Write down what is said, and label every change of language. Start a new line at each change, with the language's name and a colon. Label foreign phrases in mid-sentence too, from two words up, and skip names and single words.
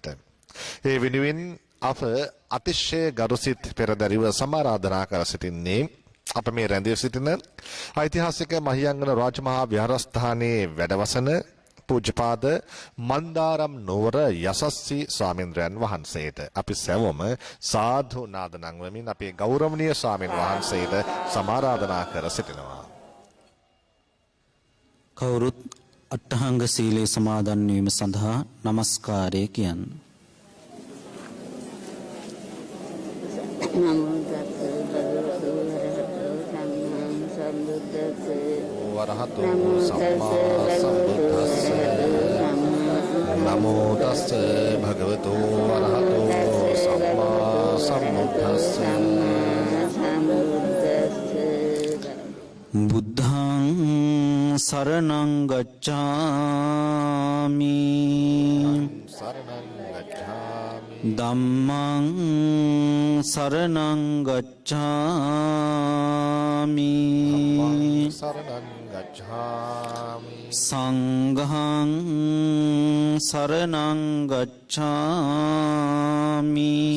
Sinhala: ඒ වෙනුවෙන් අප අතිශය ගරුසිත පෙරදරිව සමාරාධනා කර සිටින්නේ අප මේ රැඳී සිටින ඓතිහාසික මහියංගන රාජමහා විහාරස්ථානයේ වැඩවසන පූජ්‍යපාද මන්දාරම් නුවර යසස්සී ස්වාමීන්ද්‍රයන් වහන්සේට අපි සැවොම සාධු නාද නංවමින් අපේ ගෞරවනීය ස්වාමීන් වහන්සේට සමාරාධනා කර සිටිනවා. කවුරුත් අට්ඨාංග සීලේ සමාදන් වීම සඳහා নমස්කාරය කියන්න.
Pali: නමෝ තස්සේ භගවතු වරහතෝ සම්බුද්දස්සේ වරහතෝ සම්මා සම්බුද්දස්සේ නමෝ තස්සේ භගවතු වරහතෝ සම්මා සම්බුද්දස්සේ බුද්ධං සරණං ගච්ඡාමි ධම්මං සරණං ගච්ඡාමි සංඝං සරණං ගච්ඡාමි